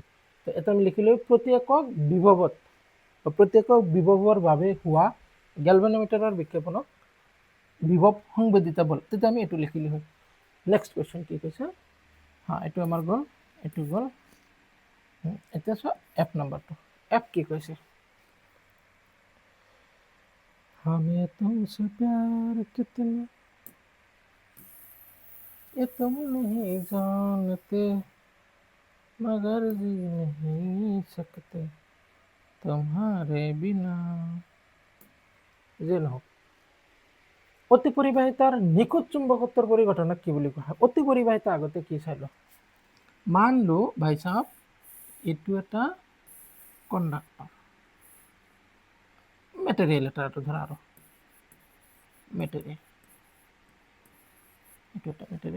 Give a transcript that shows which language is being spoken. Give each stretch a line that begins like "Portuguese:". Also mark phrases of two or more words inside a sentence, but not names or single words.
Assamese: তো এটা আমি লিখিলোঁ প্ৰতি একক বিভৱত বা প্ৰতি একক বিভৱৰ বাবে হোৱা গ্যালভানোমিটাৰৰ বিক্ষেপণক বিভৱ সংবেদিতা বল। তেতিয়া আমি এইটো লিখিলোঁ হয়।
English: next question
Assamese: কি কৈছে, এইটো আমাৰ গ'ল, এইটো গ'ল। এতিয়া চোৱা এফ নাম্বাৰটো। এফ কি কৈছে,
Hindi: हमें तुमसे प्यार कितना ये तुम नहीं जानते मगर जी नहीं सकते तुम्हारे बिना।
Assamese: যে নহওক, অতি পৰিবাহিতাৰ নিখুঁত চুম্বকত্বৰ পৰিঘটনাক কি বুলি কোৱা হয়? অতি পৰিবাহিতা আগতে কি চাই লওঁ।
Hindi: मान लो भाई साहब
Assamese: এইটো এটা
English: conductor material,
Assamese: এটা ধৰা আৰু মেটেৰিয়েল, এইটো এটা মেটেৰিয়েল।